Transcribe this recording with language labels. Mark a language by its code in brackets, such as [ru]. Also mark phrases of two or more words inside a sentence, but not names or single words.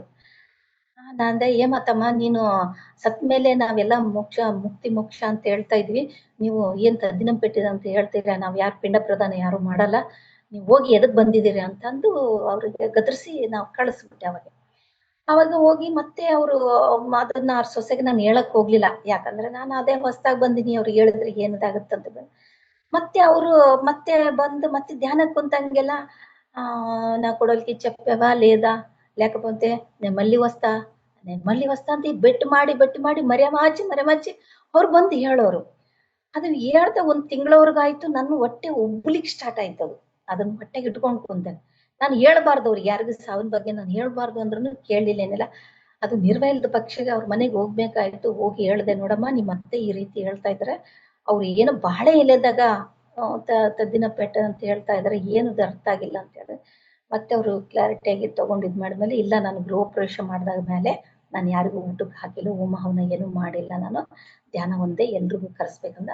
[kn] ನಾನಂದೆ, ಏಮತ್ತಮ್ಮ ನೀನು ಸತ್ ಮೇಲೆ ನಾವೆಲ್ಲ ಮುಕ್ತಿ ಮೋಕ್ಷ ಅಂತ ಹೇಳ್ತಾ ಇದ್ವಿ, ನೀವು ಏನ್ ತದ್ದಿನ ಪೆಟ್ಟಿದ ಅಂತ ಹೇಳ್ತೀರಾ, ನಾವ್ ಯಾರು ಪಿಂಡ ಪ್ರದಾನ ಯಾರು ಮಾಡಲ್ಲ, ನೀವು ಹೋಗಿ ಎದಕ್ ಬಂದಿದ್ದೀರಿ ಅಂತಂದು ಅವ್ರಿಗೆ ಗದರ್ಸಿ ನಾವು ಕಳಿಸ್ಬಿಟ್ಟೆ. ಅವಾಗ ಹೋಗಿ ಮತ್ತೆ ಅವರು ಅದನ್ನ ಅವ್ರ ಸೊಸೆಗೆ ನಾನು ಹೇಳಕ್ ಹೋಗ್ಲಿಲ್ಲ, ಯಾಕಂದ್ರೆ ನಾನು ಅದೇ ಹೊಸ್ದಾಗ್ ಬಂದಿನಿ, ಅವ್ರಿಗೆ ಹೇಳಿದ್ರೆ ಏನದಾಗತ್ತಂತ. ಮತ್ತೆ ಅವರು ಮತ್ತೆ ಬಂದು ಮತ್ತೆ ಧ್ಯಾನಕ್ಕೆ ಕುಂತಂಗೆಲ್ಲ [te] నా కొడలికి చెప్పావా లేదా లేకపోతే నేను మళ్ళీ వస్తా [kn] ಅಂತ ಬೆಟ್ಟು ಮಾಡಿ ಮರೆಮಾಚಿ ಅವ್ರು ಬಂದು ಹೇಳೋರು. ಅದನ್ನ ಹೇಳ್ದ ಒಂದ್ ತಿಂಗಳವರೆಗಾಯ್ತು. ನನ್ನ ಹೊಟ್ಟೆ ಉಬ್ಲಿಕ್ ಸ್ಟಾರ್ಟ್ ಆಯ್ತು. ಅದನ್ನ ಹೊಟ್ಟೆಗೆ ಇಟ್ಕೊಂಡು ಕುಂತೆ. ನಾನು ಹೇಳ್ಬಾರ್ದು ಅವ್ರಿಗೆ, ಯಾರಿಗೂ ಸಾವಿನ ಬಗ್ಗೆ ನಾನು ಹೇಳ್ಬಾರ್ದು ಅಂದ್ರೂ ಕೇಳಲಿಲ್ಲ, ಏನಿಲ್ಲ. ಅದು ನಿರ್ವಹಿಲ್ದ ಪಕ್ಷಗೆ ಅವ್ರ ಮನೆಗೆ ಹೋಗ್ಬೇಕಾಯ್ತು. ಹೋಗಿ ಹೇಳ್ದೆ, ನೋಡಮ್ಮ ನಿಮ್ಮ ಅತ್ತೆ ಈ ರೀತಿ ಹೇಳ್ತಾ ಇದ್ರೆ, ಅವ್ರು ಏನು ಬಾಳೆ ಎಲೆದಾಗ ತದ್ದಿನ ಪೆಟ್ಟ ಅಂತ ಹೇಳ್ತಾ ಇದಾರೆ, ಏನದು ಅರ್ಥ ಆಗಿಲ್ಲ ಅಂತ ಹೇಳಿದ್ರೆ, ಮತ್ತೆ ಅವರು ಕ್ಲಾರಿಟಿಯಾಗಿ ತಗೊಂಡಿದ್ ಮಾಡಿದ್ಮೇಲೆ, ಇಲ್ಲ ನಾನು ಗೃಹ ಪ್ರವೇಶ ಮಾಡಿದಾಗ ಮೇಲೆ ನಾನು ಯಾರಿಗೂ ಊಟಕ್ಕೆ ಹಾಕಿಲ್ಲ, ಹೋಮ ಹವನ ಏನು ಮಾಡಿಲ್ಲ, ನಾನು ಧ್ಯಾನ ಒಂದೇ ಎಲ್ರಿಗೂ ಕರೆಸ್ಬೇಕಂದ್ರೆ.